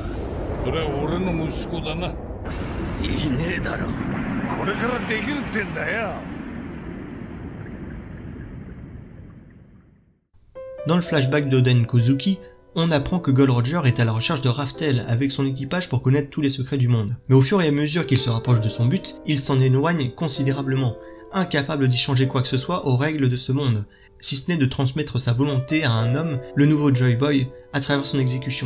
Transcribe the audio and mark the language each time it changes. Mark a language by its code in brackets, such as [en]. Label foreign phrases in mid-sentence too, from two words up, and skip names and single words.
[ja] それは俺の息子だな。いねえだろ。これからできるってんだよ。 [fr] Dans le flashback d'Oden Kozuki, on apprend que Gold Roger est à la recherche de Raftel avec son équipage pour connaître tous les secrets du monde. Mais au fur et à mesure qu'il se rapproche de son but, il s'en éloigne considérablement, incapable d'y changer quoi que ce soit aux règles de ce monde, si ce n'est de transmettre sa volonté à un homme, le nouveau Joy Boy, à travers son exécution.